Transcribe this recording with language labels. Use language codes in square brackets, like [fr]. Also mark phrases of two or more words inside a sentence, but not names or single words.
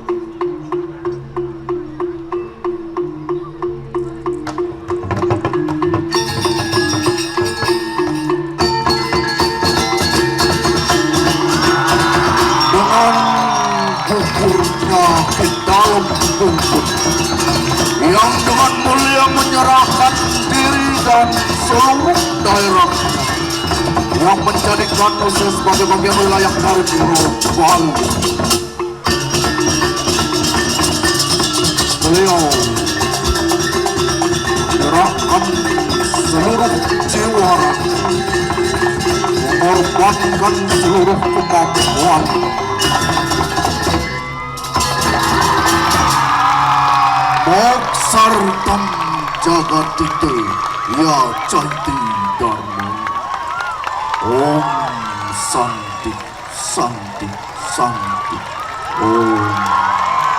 [id] Dengan gugurnya ke dalam bungkut yang dengan mulia menyerahkan diri dan seluruh daerahnya yang menjadikan Nusa sebagai bagian wilayah dari Pulau Bali. Beliau menyerahkan seluruh jiwa, mengorbankan seluruh kemampuan. [sa] Moksar tam jagatite ya canti dharma. Om Santi Santi Santi Om.